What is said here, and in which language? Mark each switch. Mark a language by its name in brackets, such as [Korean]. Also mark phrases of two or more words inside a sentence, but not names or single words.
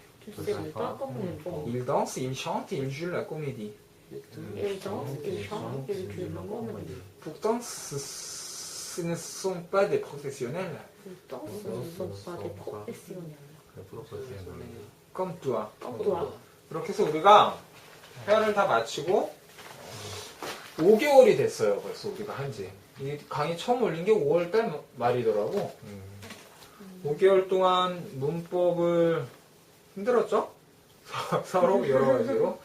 [French] Tu ne sais pas comment ils font. Ils dansent, ils chantent, ils jouent la comédie. Ils dansent, ils chantent, ils jouent la comédie. Pourtant, ce ne sont pas des professionnels Pourtant, ce ne sont pas des professionnels. comme toi. Comme toi. [Korean] 이렇게 해서 우리가 회화를 다 마치고 5개월이 됐어요. 벌써 우리가 한지. 이 강의 처음 올린 게 5월달 말이더라고. 5개월 동안 문법을 힘들었죠? 서로 여러 가지로.